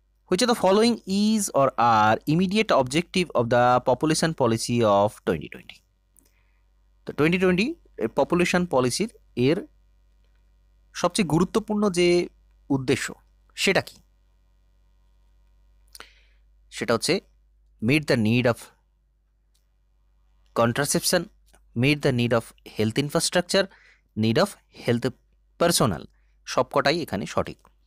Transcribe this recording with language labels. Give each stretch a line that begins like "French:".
English: Which of the following is or are immediate objective of the population policy of 2020?
Bangla: তো 2020 population পলিসির এর সবচেয়ে গুরুত্বপূর্ণ যে উদ্দেশ্য সেটা কি? সেটা হচ্ছে
English: meet the need of contraception, meet the need of health infrastructure, need of health personnel,
Bangla: সবকটাই এখানে সঠিক।